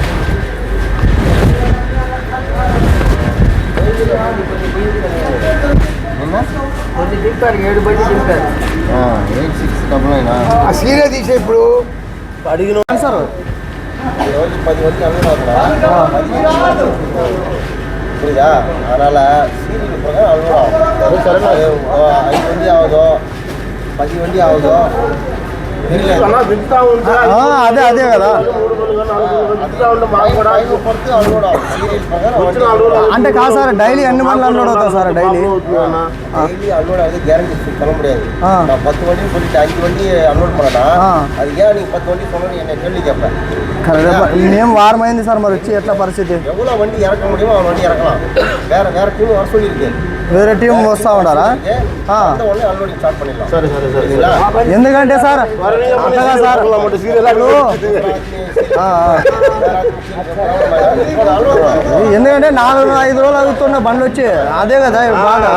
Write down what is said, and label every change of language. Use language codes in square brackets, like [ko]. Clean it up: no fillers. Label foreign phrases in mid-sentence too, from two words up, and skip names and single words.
[te] సీరియల్ తీసే ఇప్పుడు అడిగిన సార్ [kn] 10 మంది ಅದಲ್ಲ ಸೀರಿಯಲ್ ಪ್ರಕಾರ ಅಲ್ವಾ 5 ಮಂದಿ ಯಾವುದು 10 ಮಂದಿ ಯಾವುದು [te] అదే కదా. అంటే కాదు సార్, డైలీ ఎన్ని మంది అన్లోడ్ అవుతారు సార్? డైలీ [ta] அன்லோட் ஆகுது, கேரண்டி சொல்ல முடியாது. நான் 10 வண்டி சொல்லிட்டு 5 வண்டி அன்லோட் பண்ணா அது ஏன் நீ 10 வண்டி சொன்னா என்ன கேள்வி கேட்பேன். [te] మేము వారమైంది సార్, మరి వచ్చి ఎట్లా పరిస్థితి? [ta] எவ்வளோ வண்டி இறக்க முடியுமோ அவன் வண்டி இறக்கலாம். வேற டீம் வர சொல்லியிருக்கு. [te] వేరే టీం వస్తూ ఉంటారా? అన్లోడింగ్ స్టార్ట్ பண்ணிடலாம். సరే ఎందుకంటే సార్ అంతగా సార్ ఎందుకంటే 4-5 రోజులు అవుతున్న బండ్లు వచ్చి అదే కదా బాగా.